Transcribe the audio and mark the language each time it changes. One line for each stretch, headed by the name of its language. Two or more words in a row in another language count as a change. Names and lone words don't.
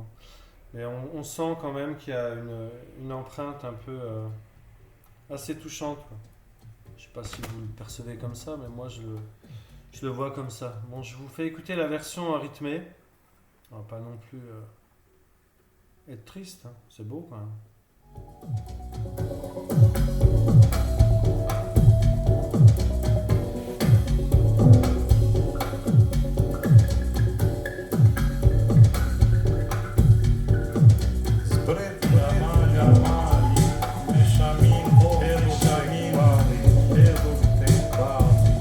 French: Mais on sent quand même qu'il y a une empreinte un peu assez touchante, quoi. Je sais pas si vous le percevez comme ça, mais moi je le vois comme ça. Bon, je vous fais écouter la version rythmée. On va pas non plus être triste, hein. C'est beau quand même.
Albanian: Zbret nga mali, me shamin, Erishamin, hedhur tek bali.